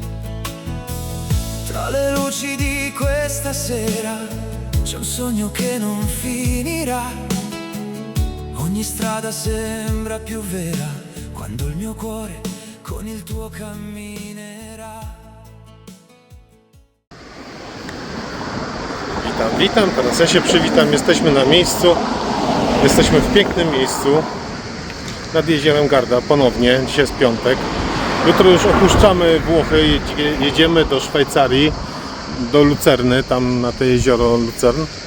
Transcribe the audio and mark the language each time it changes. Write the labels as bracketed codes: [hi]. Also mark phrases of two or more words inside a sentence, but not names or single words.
[it] Tra le luci di questa sera c'è un sogno che non finirà. Ogni strada sembra più vera quando il mio cuore con il tuo camminerà. [pl] Witam, teraz ja się przywitam, jesteśmy na miejscu, jesteśmy w pięknym miejscu. nad jeziorem Garda ponownie. Dzisiaj jest piątek. Jutro już opuszczamy Włochy, jedziemy do Szwajcarii, do Lucerny, tam na to jezioro Lucern.